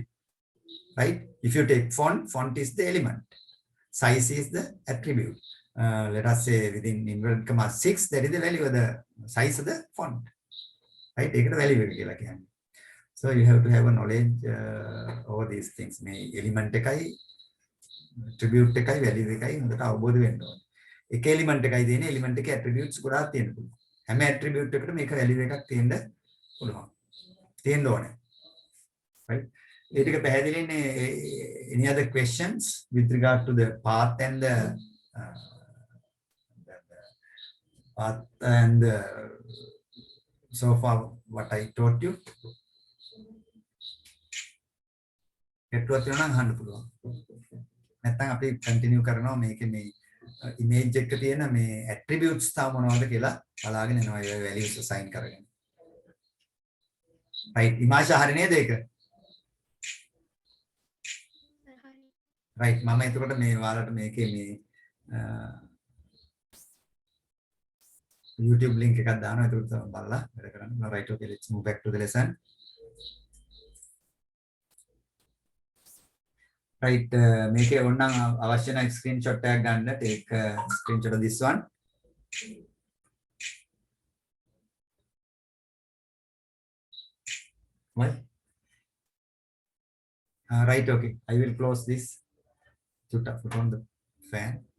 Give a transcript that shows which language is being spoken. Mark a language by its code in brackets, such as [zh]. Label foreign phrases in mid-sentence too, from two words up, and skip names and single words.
[en] Right? If you take font, font is the element. Size is the attribute. Let us say within inverted commas 6, that is the value of the size of the font. Right? Take the value again. So you have to have a knowledge over these things. [si] මේ element එකයි attribute එකයි value එකයි හොඳට අවබෝධ වෙන්න ඕනේ. එක element එකයි තියෙන element එකේ attributes ගොඩාක් තියෙන්න පුළුවන්. හැම attribute එකකටම මේක value එකක් තියෙන්න පුළුවන්. තියෙන්න ඕනේ. Right? ඒ ටික පැහැදිලිනේ. [en] Any other questions with regard to the path and the path and so far what I taught you? [si] ගැටුවක් තියෙනවා නම් අහන්න පුළුවන්. නැත්නම් අපි කන්ටිනියු කරනවා මේකේ මේ ඉමේජ් එක තියෙන මේ ඇට්‍රිබියුට්ස් තා මොනවද කියලා බලාගෙන යනවා ඒ [en] values assign [si] කරගෙන. right ඉමාෂා හරි නේද ඒක? right මම එතකොට මේ ඔයාලට මේකේ මේ [en] YouTube link [si] එකක් දානවා එතකොට බලලා වැඩ කරන්න. [en] right okay let's move back to the lesson. [si] right මේකේ ඕනනම් අවශ්‍ය නම් ස්ක්‍රීන්ෂොට් එකක් ගන්න. [en] take screenshot of this one. what right okay I will close this. Put on the fan.